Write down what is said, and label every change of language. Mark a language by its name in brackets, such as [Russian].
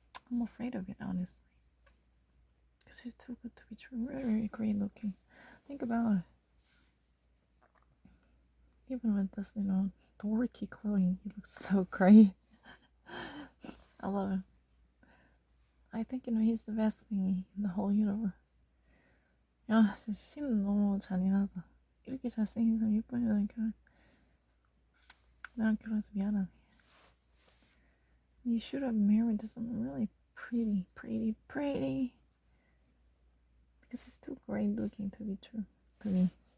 [English] I'm afraid of it, honestly. Because he's too good to be true. Very, very great looking. Think about it. Even with this, dorky clothing, he looks so great. I love him. I think, he's the best thing in the whole universe. [Korean] 야, 진짜 씨는 너무 잔인하다. 이렇게 잘생긴 사람 예쁜 여자랑 나랑 결혼해서 미안하네. [English] You should have married someone really pretty. Because he's too great looking to be true to me.